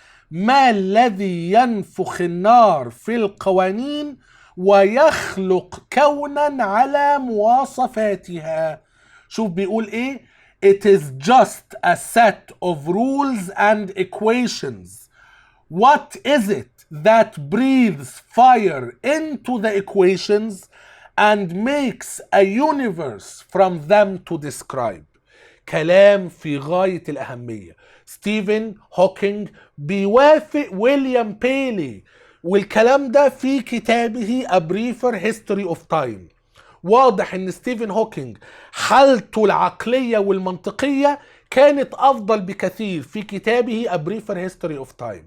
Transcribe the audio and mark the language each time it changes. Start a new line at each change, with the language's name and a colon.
Arabic: ما الذي ينفخ النار في القوانين ويخلق كونا على مواصفاتها؟ شوف بيقول ايه؟
English: It is just a set of rules and equations. What is it that breathes fire into the equations and makes a universe from them to describe؟
Arabic: كلام في غاية الأهمية. ستيفن هوكينج بيوافق ويليام بيلي، والكلام ده في كتابه A Briefer History of Time. واضح ان ستيفن هوكينج حالته العقلية والمنطقية كانت أفضل بكثير في كتابه A Briefer History of Time.